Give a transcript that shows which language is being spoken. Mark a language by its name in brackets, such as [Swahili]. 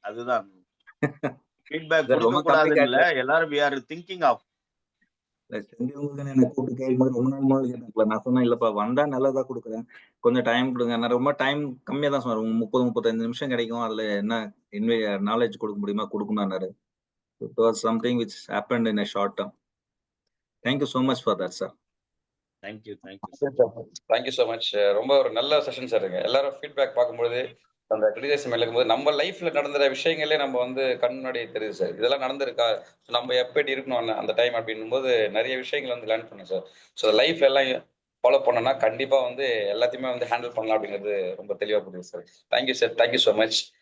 [Tamil] அதுதான் ஃபீட்பேக் கொடுக்க கூடாதுன்னு இல்ல, எல்லாரும் [English] we are thinking of. [Tamil] என்ன கூப்பிட்டு கேட்கும்போது ரொம்ப நாள் முதல்ல கேட்டாங்களா, நான் சொன்னேன் இல்லப்பா வந்தா நல்லதா கொடுக்குறேன், கொஞ்சம் டைம் கொடுங்க. நான் ரொம்ப டைம் கம்மியா தான் சொன்னேன். 30-35 நிமிஷம் கிடைக்கும், அதுல என்ன நாலேஜ் கொடுக்க முடியுமா கொடுக்கணும்னாரு. [English] It was something which happened in a short term. Thank you so much for that, sir. Thank you. Thank you so much. [Tamil] ரொம்ப ஒரு நல்ல செஷன் சார். எல்லாரும் ஃபீட்பேக் பார்க்கும்போது அந்த கிரிட்டிசிசம் இருக்கும்போது நம்ம லைஃப்ல நடந்த விஷயங்களே நம்ம வந்து கண் முன்னாடி தெரியுது சார். இதெல்லாம் நடந்திருக்கா, நம்ம எப்படி இருக்கணும் அந்த டைம் அப்படின்னும் போது நிறைய விஷயங்கள் வந்து லேர்ன் பண்ணேன் சார். ஸோ லைஃப் எல்லாம் ஃபாலோ பண்ணோம்னா கண்டிப்பா வந்து எல்லாத்தையுமே வந்து ஹேண்டில் பண்ணலாம் அப்படிங்கிறது ரொம்ப தெளிவாக புரியுது sir. [English] Thank you sir. Thank you so much.